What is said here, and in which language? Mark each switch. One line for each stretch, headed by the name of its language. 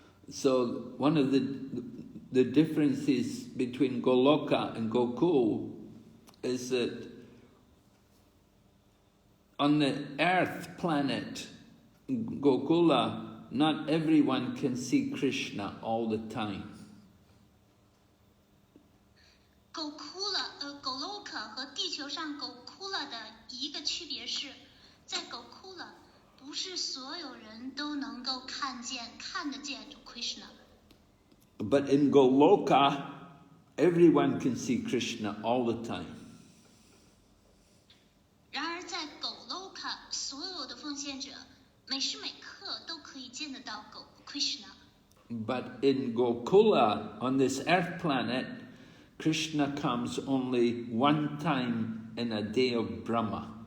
English: So one of the differences between Goloka and Gokul is that on the earth planet, Gokula, not everyone can see Krishna all the time.
Chinese: Goloka 和地球上 Gokula 的一个区别是，在 Gokula 不是所有人都能够看得见 Krishna。
English: But in Goloka, everyone can see Krishna all the time.
Chinese: 然而在 Goloka， 所有的奉献者每时每刻都可以见得到 Krishna。
English: But in Gokula, on this earth planet, Krishna comes only one time in a day of Brahma.